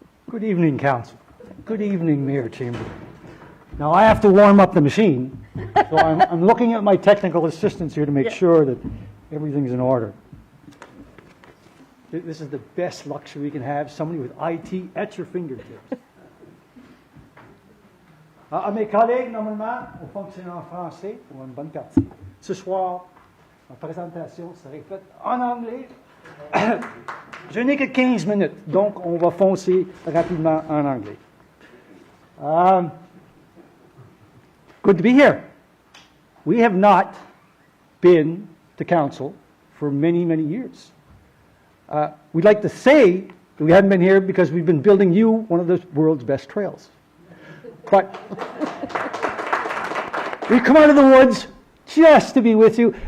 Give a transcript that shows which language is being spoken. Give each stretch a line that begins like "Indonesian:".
English: Good evening, Council. Good evening, Mayor Chamber. Now, I have to warm up the machine, so I'm looking at my technical assistants here to make sure that everything's in order. This is the best luxury we can have, somebody with IT at your fingertips.
French: À mes collègues, normalement, on fonctionne en français pour une bonne partie. Ce soir, ma présentation serait faite en anglais. Je n'ai que 15 minutes, donc on va foncer rapidement en anglais.
English: Good to be here. We have not been to council for many, many years. We'd like to say that we hadn't been here because we've been building you one of the world's best trails. But we've come out of the woods just to be with you.